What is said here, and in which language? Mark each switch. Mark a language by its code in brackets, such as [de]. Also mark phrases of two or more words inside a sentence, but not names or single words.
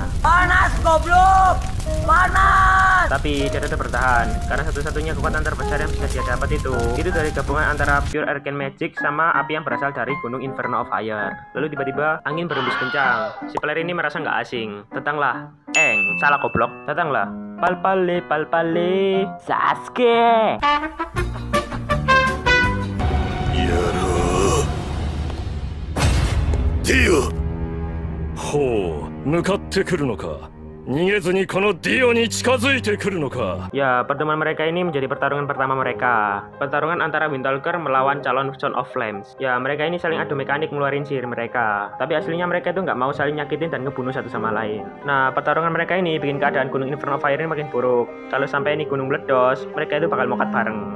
[id] Panas goblok! Panas! Tapi dia tetap bertahan karena satu-satunya kekuatan terbesar yang bisa dia dapat itu dari gabungan antara [en] pure arcane magic [id] sama api yang berasal dari gunung Inferno of Fire. Lalu tiba-tiba angin berhembus kencang. Si Player ini merasa nggak asing. Datanglah salah goblok. Datanglah Palpale Sasuke. [ja] ディオ。ほう、向かってくるのか。逃げずにこのディオに近づいてくるのか。 [id] Ya, pertemuan mereka ini menjadi pertarungan pertama mereka. Pertarungan antara Windtalker melawan calon Son of Flames. Ya, mereka ini saling adu mekanik ngeluarin sihir mereka. Tapi aslinya mereka itu nggak mau saling nyakitin dan ngebunuh satu sama lain. Nah, pertarungan mereka ini bikin keadaan Gunung Inferno of Fire ini makin buruk. Kalau sampai ini gunung meledos, mereka itu bakal mokat bareng.